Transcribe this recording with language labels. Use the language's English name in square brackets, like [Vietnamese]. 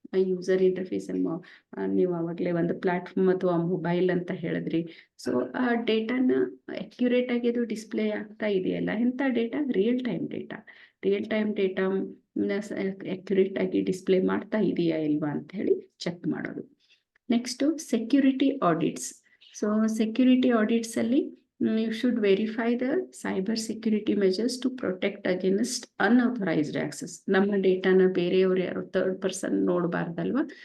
[Kannada] User interface ಅನ್ನು ನೀವು ಆವಾಗಲೇ ಒಂದು ಪ್ಲಾಟ್ಫಾರ್ಮ್ ಅಥವಾ ಮೊಬೈಲ್ ಅಂತ ಹೇಳಿದ್ರಿ. ಸೊ ಆ ಡೇಟಾನ ಅಕ್ಯುರೇಟ್ ಆಗಿ ಅದು ಡಿಸ್ಪ್ಲೇ ಆಗ್ತಾ ಇದೆಯಲ್ಲ, ಎಂಥ data, real time data accurate ಆಗಿ ಡಿಸ್ಪ್ಲೇ ಮಾಡ್ತಾ ಇದೆಯಾ ಇಲ್ವಾ ಅಂತ ಹೇಳಿ ಚೆಕ್ ಮಾಡೋದು. Next security audits. [English] So security audits ಅಲ್ಲಿ you should verify the cyber security measures to protect against unauthorized access. [Kannada] ನಮ್ಮ ಡೇಟಾನ ಬೇರೆಯವರು ಯಾರು ಥರ್ಡ್ ಪರ್ಸನ್ ನೋಡಬಾರ್ದಲ್ವ.